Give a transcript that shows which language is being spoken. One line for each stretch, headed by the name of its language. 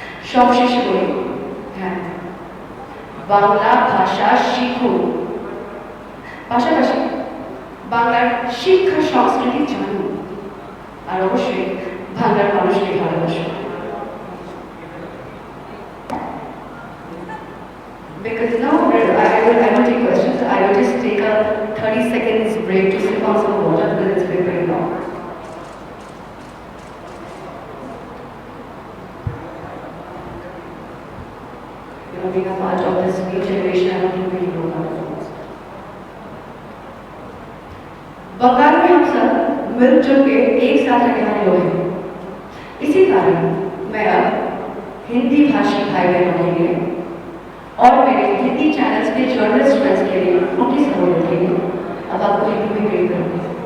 Bangla: সব শেষে বলি, হ্যাঁ, বাংলা ভাষা শিখুন, পাশাপাশি বাংলার শিক্ষা সংস্কৃতি জানুন, আর অবশ্যই বাংলার মানুষকে ভালোবাসুন।
English: Because now I will take questions. I will just take a 30 seconds break to sip on some water because it's been very long. being a part of this new generation, I want to really know about it.
Hindi: Bengal में हम सब मिलजुल के एक साथ रहने वाले लोग हैं। इसी कारण मैं अब हिंदी भाषी भाई बहनों के लिए और मेरे हिंदी चैनल्स के जर्नलिस्ट फ्रेंड्स के लिए उनकी सहूलियत के लिए अब आपको हिंदी में प्रेम करूँगी।